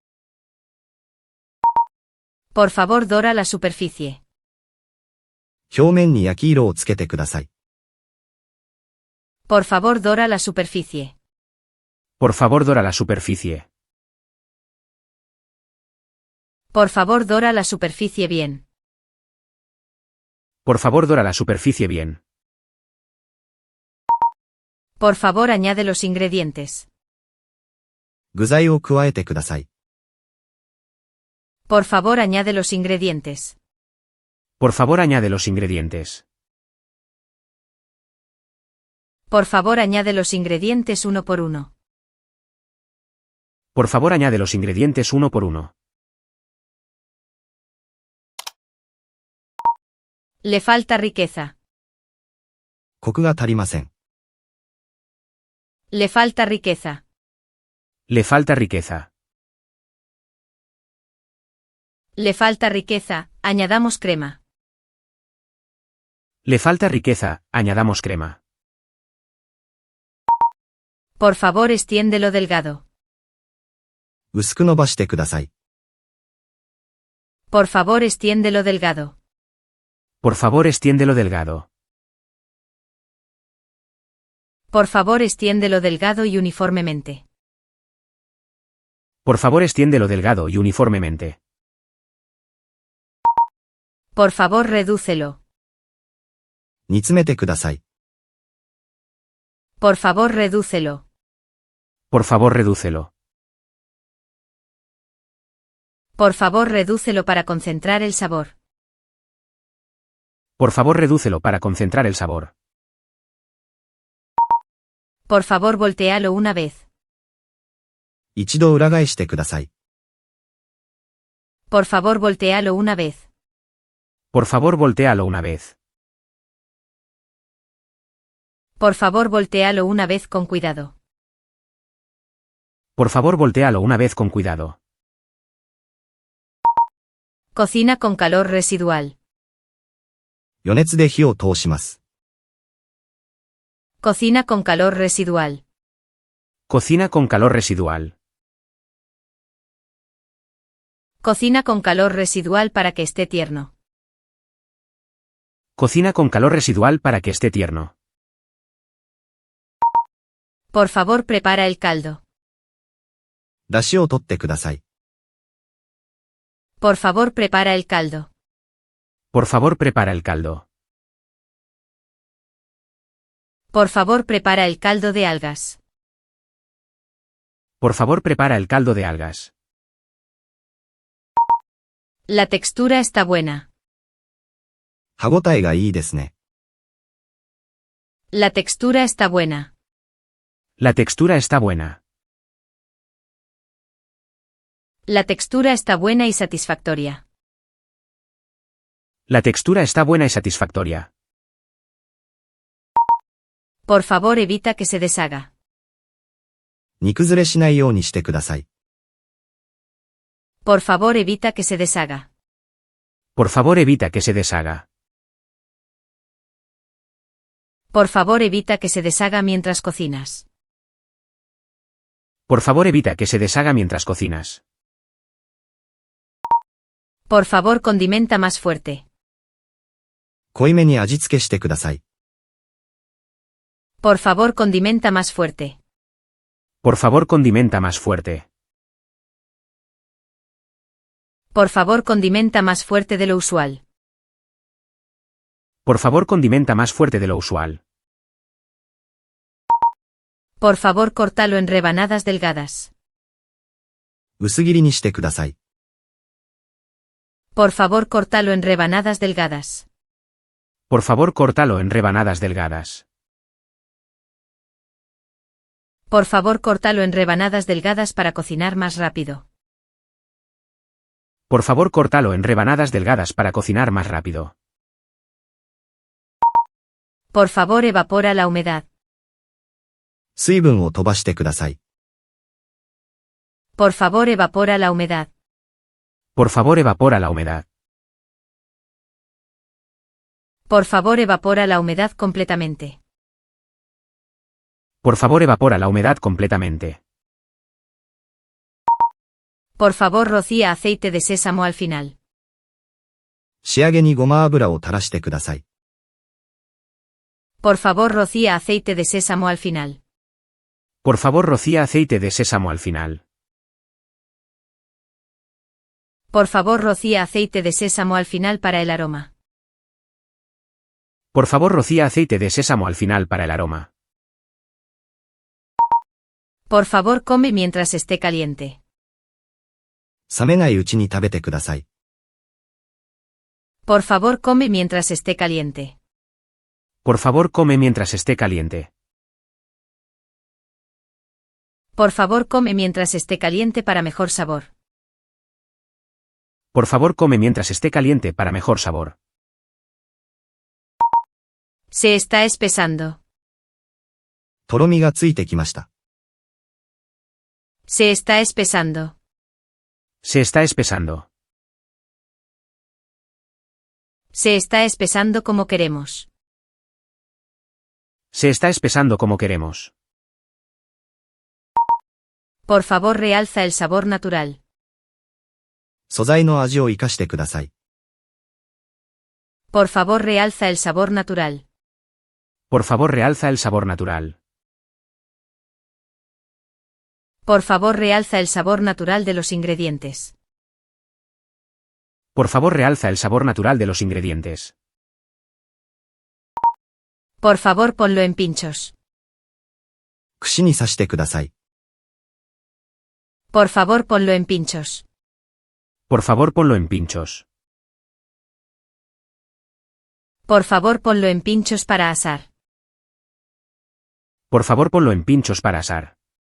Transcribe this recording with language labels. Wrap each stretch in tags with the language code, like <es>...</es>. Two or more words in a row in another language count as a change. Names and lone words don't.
<es>Por favor, dora la superficie.</es> <ja>表面に焼き色をつけてください。</ja> <es>Por favor, dora la superficie. Por favor, dora la superficie. Por favor, dora la superficie bien. Por favor, dora la superficie bien. Por favor, añade los ingredientes.</es> <ja>具材を加えてください。</ja> <es>Por favor, añade los ingredientes. Por favor, añade los ingredientes. Por favor, añade los ingredientes uno por uno. Por favor, añade los ingredientes uno por uno. Le falta riqueza.</es> <ja>コクが足りません。</ja> <es>Le falta riqueza. Le falta riqueza. Le falta riqueza, añadamos crema. Le falta riqueza, añadamos crema. Por favor, extiéndelo delgado.</es> <ja>薄く伸ばしてください。</ja> <es>Por favor, extiéndelo delgado. Por favor, extiéndelo delgado. Por favor, extiéndelo delgado y uniformemente. Por favor, extiéndelo delgado y uniformemente. Por favor, redúcelo.</es> <ja>煮詰めてください。</ja> <es>Por favor, redúcelo. Por favor, redúcelo. Por favor, redúcelo para concentrar el sabor. Por favor, redúcelo para concentrar el sabor. Por favor, voltéalo una vez.</es> <ja>一度裏返してください。</ja> <es>Por favor, voltéalo una vez. Por favor, voltéalo una vez. Por favor, voltéalo una vez con cuidado. Por favor, voltéalo una vez con cuidado. Cocina con calor residual.</es> <ja>余熱で火を通します。</ja> <es>Cocina con calor residual. Cocina con calor residual. Cocina con calor residual para que esté tierno. Cocina con calor residual para que esté tierno. Por favor, prepara el caldo.</es> <ja>出汁を取ってください。</ja> <es>Por favor, prepara el caldo. Por favor, prepara el caldo. Por favor, prepara el caldo de algas. Por favor, prepara el caldo de algas. La textura está buena.</es> <ja>歯ごたえがいいですね。</ja> <es>La textura está buena. La textura está buena. La textura está buena y satisfactoria. La textura está buena y satisfactoria. Por favor, evita que se deshaga.</es> <ja>煮崩れしないようにしてください。</ja> <es>Por favor, evita que se deshaga. Por favor, evita que se deshaga. Por favor, evita que se deshaga mientras cocinas. Por favor, evita que se deshaga mientras cocinas. Por favor, condimenta más fuerte.</es> <ja>濃いめに味付けしてください。</ja> <es>Por favor, condimenta más fuerte. Por favor, condimenta más fuerte. Por favor, condimenta más fuerte de lo usual. Por favor, condimenta más fuerte de lo usual. Por favor, córtalo en rebanadas delgadas.</es> <ja>薄切りにしてください。</ja> <es>Por favor, córtalo en rebanadas delgadas. Por favor, córtalo en rebanadas delgadas. Por favor, córtalo en rebanadas delgadas para cocinar más rápido. Por favor, córtalo en rebanadas delgadas para cocinar más rápido. Por favor, evapora la humedad.</es> <ja>水分を飛ばしてください。</ja> <es>Por favor, evapora la humedad. Por favor, evapora la humedad. Por favor, evapora la humedad completamente. Por favor, evapora la humedad completamente. Por favor, rocía aceite de sésamo al final.</es> <ja>仕上げにごま油を垂らしてください。</ja> <es>Por favor, rocía aceite de sésamo al final. Por favor, rocía aceite de sésamo al final. Por favor, rocía aceite de sésamo al final para el aroma. Por favor, rocía aceite de sésamo al final para el aroma. Por favor, come mientras esté caliente.</es> <ja>冷めないうちに食べてください。</ja> <es>Por favor, come mientras esté caliente. Por favor, come mientras esté caliente. Por favor, come mientras esté caliente para mejor sabor. Por favor, come mientras esté caliente para mejor sabor. Se está espesando.</es> <ja>とろみがついてきました。</ja> <es>Se está espesando. Se está espesando. Se está espesando como queremos. Se está espesando como queremos. Por favor, realza el sabor natural.</es> <ja>素材の味を生かしてください。</ja> <es>Por favor, realza el sabor natural. Por favor, realza el sabor natural. Por favor, realza el sabor natural de los ingredientes. Por favor, realza el sabor natural de los ingredientes. Por favor, ponlo en pinchos.</es> <ja>串に刺してください。</ja> <es>Por favor, ponlo en pinchos. Por favor, ponlo en pinchos. Por favor, ponlo en pinchos para asar. Por favor, ponlo en pinchos para asar.</es>